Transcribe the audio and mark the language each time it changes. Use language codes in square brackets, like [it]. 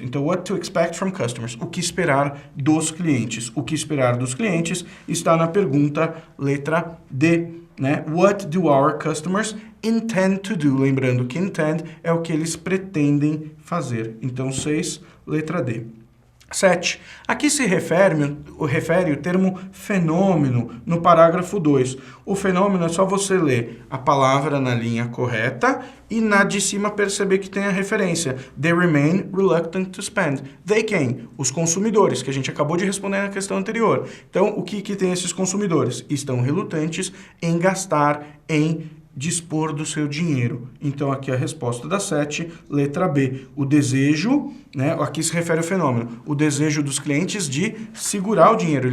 [pt] Então, [en] what to expect from customers. [pt] O que esperar dos clientes. O que esperar dos clientes está na pergunta letra D, né? [en] What do our customers intend to do? [pt] Lembrando que intend é o que eles pretendem fazer. Então, 6, letra D. 7. Aqui se refere o termo fenômeno no parágrafo 2. O fenômeno é só você ler a palavra na linha correta e na de cima perceber que tem a referência. [en] They remain reluctant to spend. They quem? [pt] Os consumidores, que a gente acabou de responder na questão anterior. Então, o que tem esses consumidores? Estão relutantes em gastar, em dispor do seu dinheiro. Então, aqui a resposta da 7, letra B. O desejo, né, aqui se refere ao fenômeno, o desejo dos clientes de segurar o dinheiro.